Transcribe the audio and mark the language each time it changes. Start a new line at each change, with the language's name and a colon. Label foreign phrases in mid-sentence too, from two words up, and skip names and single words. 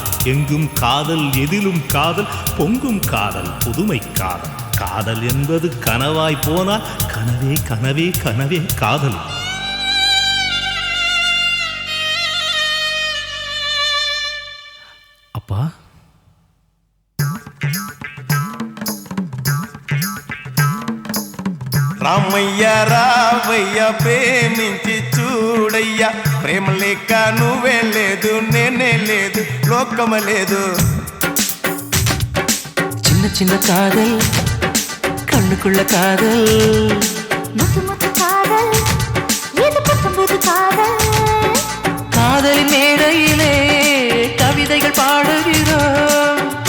Tamil: எங்கும் காதல், எதிலும் காதல், பொங்கும் காதல், புதுமை காதல். காதல் என்பது கனவாய் போனால் கனவே கனவே கனவே காதல். அப்பா,
Telugu: రామయ్య రావయ్య ప్రేమించి చూడయ్య, ప్రేమ లేక నువ్వే లేదు, నేనే లేదు, లోకం లేదు.
Tamil: சின்ன சின்ன காதல், கண்ணுக்குள்ள காதல், முத்து முத்து காதல், இது புத்தம்புது காதல். காதலின் மேடையிலே கவிதைகள் பாடுகிறோம்.